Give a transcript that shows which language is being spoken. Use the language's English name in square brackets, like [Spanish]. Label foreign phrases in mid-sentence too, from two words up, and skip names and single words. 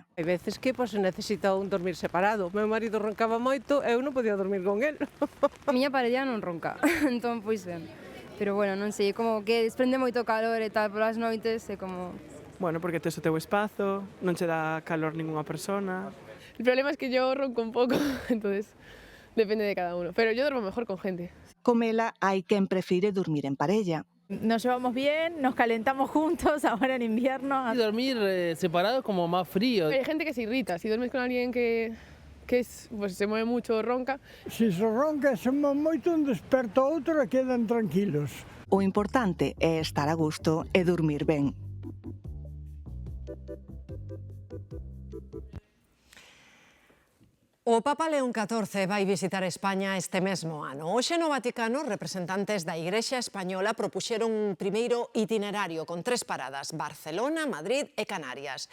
[Galician] Hai veces que necesita un dormir separado. O meu marido roncaba moito e eu non podía dormir con el. A miña parella non ronca, entón pois ben. Pero bueno, non sei, como que desprende moito calor e tal polas noites, é como... Bueno, porque tes o teu espazo, non che dá calor ningunha persona. [Spanish] El problema es que yo ronco un poco, entonces depende de cada uno. Pero yo duermo mejor con gente. [Galician] Comela, hai quen prefire dormir en parella. [Spanish] Nos llevamos bien, nos calentamos juntos ahora en invierno. Dormir separado es como más frío. Hay gente que se irrita, si duermes con alguien que pues, se mueve mucho o ronca. Si se ronca, se mueve moito, [Galician] un desperta outro e quedan tranquilos. O importante é estar a gusto e dormir ben. O Papa León XIV vai visitar España este mesmo ano. Hoxe no Vaticano, representantes da Igrexa Española propuxeron un primeiro itinerario con 3 paradas: Barcelona, Madrid e Canarias.